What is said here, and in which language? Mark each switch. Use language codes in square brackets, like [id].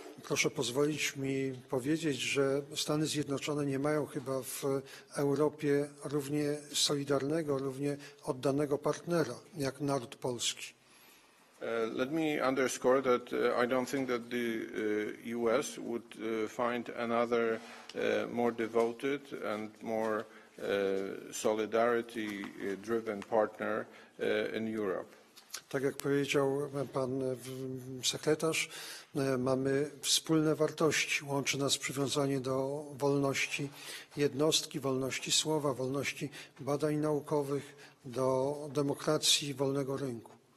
[pl] Proszę pozwolić mi powiedzieć, że Stany Zjednoczone nie mają chyba w Europie równie solidarnego, równie oddanego partnera jak naród polski. [en] Let me underscore that I don't think that the US would find another more devoted and more solidarity-driven partner in Europe. [pl] Tak jak powiedział pan sekretarz, mamy wspólne wartości. Łączy nas przywiązanie do wolności jednostki, wolności słowa, wolności badań naukowych, do demokracji i wolnego rynku.